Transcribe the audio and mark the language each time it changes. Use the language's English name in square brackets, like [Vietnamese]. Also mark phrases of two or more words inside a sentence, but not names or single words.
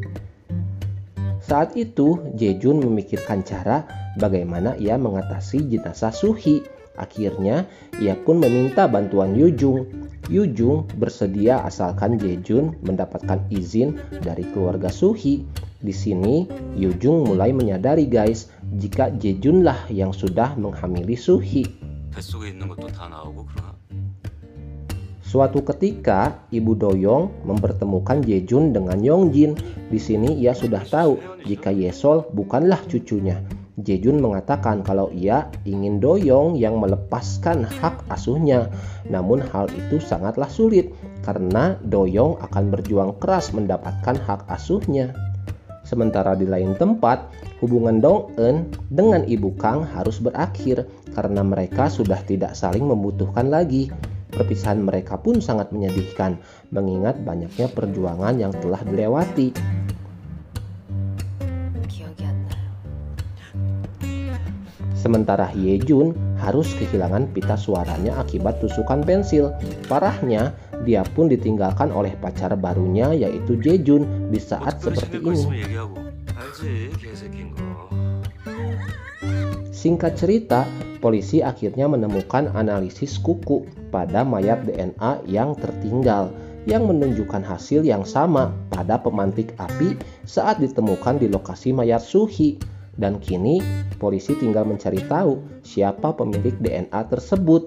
[Indonesian] Saat itu Jae-jun memikirkan cara bagaimana ia mengatasi jenazah Suhi. Akhirnya ia pun meminta bantuan Yoo-jung. Yoo-jung bersedia asalkan Jae-jun mendapatkan izin dari keluarga Suhi. Di sini Yoo-jung mulai menyadari guys, jika Jae-jun lah yang sudah menghamili Suhi. [Korean] 뱃속에 있는 것도 다 나오고 그러나? [Indonesian] Suatu ketika Ibu Doyong mempertemukan Jae-jun dengan Yongjin. Di sini ia sudah tahu jika Yesol bukanlah cucunya. Jae-jun mengatakan kalau ia ingin Doyong yang melepaskan hak asuhnya. Namun hal itu sangatlah sulit karena Doyong akan berjuang keras mendapatkan hak asuhnya. Sementara di lain tempat, hubungan Dong-eun dengan Ibu Kang harus berakhir karena mereka sudah tidak saling membutuhkan lagi. Perpisahan mereka pun sangat menyedihkan mengingat banyaknya perjuangan yang telah dilewati. [Korean] 기억이 안 나요. [Indonesian] Sementara Hyejun harus kehilangan pita suaranya akibat tusukan pensil. Parahnya, dia pun ditinggalkan oleh pacar barunya yaitu Jae-jun di saat seperti ini. [Korean] 얘기하고. 알지, 개새끼인 거. [Indonesian] Singkat cerita, polisi akhirnya menemukan analisis kuku pada mayat DNA yang tertinggal yang menunjukkan hasil yang sama pada pemantik api saat ditemukan di lokasi mayat Suhi. Dan kini polisi tinggal mencari tahu siapa pemilik DNA tersebut.